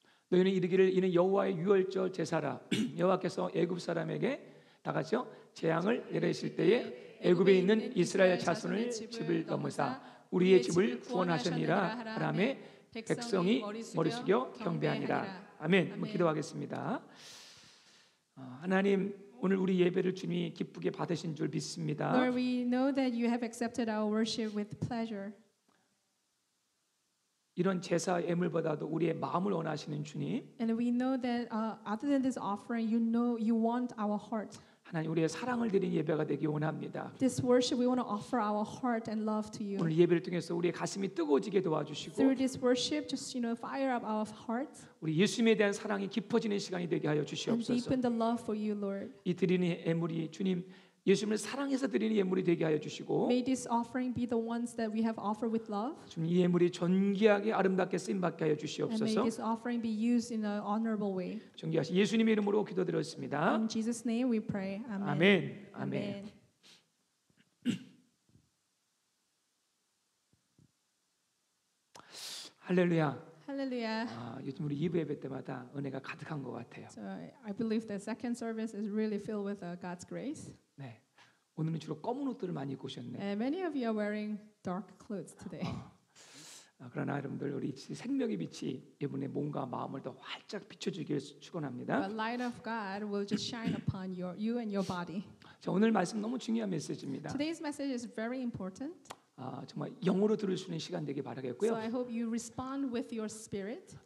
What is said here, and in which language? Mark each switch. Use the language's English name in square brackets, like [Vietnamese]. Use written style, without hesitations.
[Korean] 너희는 이르기를 이는 여호와의 유월절 제사라. 여호와께서 애굽 사람에게 다 같이요 재앙을 내리실 때에 애굽에 있는 이스라엘 자손을 집을 넘으사 우리의 집을 구원하시니라 하라매 백성이 머리 숙여 경배하니라. 아멘. 한번 기도하겠습니다. 하나님 오늘 우리 예배를 주님이 기쁘게 받으신 줄 믿습니다. [English] Lord, we know that you have accepted our worship with pleasure. [Korean] 이런 제사 예물보다도 우리의 마음을 원하시는 주님. [English] And we know that other than this offering, you know you want our heart. [Korean] 하나님 우리의 사랑을 드린 예배가 되기 원합니다. [English] This worship we want to offer our heart and love to you. [Korean] 오늘 예배를 통해서 우리의 가슴이 뜨거워지게 도와주시고 [English] Through this worship, just fire up our hearts [Korean] 우리 예수님에 대한 사랑이 깊어지는 시간이 되게 하여 [English] and [Korean] 주시옵소서. [English] deepen the love for you, Lord. [Korean] 이 드리는 예물이 주님 예수님을 사랑해서 드리는 예물이 되게 하여 주시고 [English] May this offering be the ones that we have offered with love. [Korean] 주님 이 예물이 존귀하게 아름답게 쓰임 받게 하여 [English] And may [Korean] 주시옵소서. [English] this offering be used in an honorable way. [Korean] 존귀하신 예수님의 이름으로 기도드렸습니다. [English] In Jesus' name we pray. Amen. [Korean] 아멘. 아멘. 할렐루야. [English] Hallelujah. [Korean] 요즘 우리 2부 예배 때마다 은혜가 가득한 것 같아요. [English] So I believe the second service is really filled with God's grace. [Korean] 네. 오늘은 주로 검은 옷들을 많이 입고 오셨네. [English] And many of you are wearing dark clothes today. [Korean] 그러나 여러분들 우리 생명의 빛이 이분의 몸과 마음을 더 활짝 비춰주기를 축원합니다. [English] The light of God will just shine upon you and your body. [Korean] 자, 오늘 말씀 너무 중요한 메시지입니다. [English] Today's message is very important. [Korean] 정말 영으로 들을 수 있는 시간 되길 바라겠고요. [English] So I hope you respond with your spirit.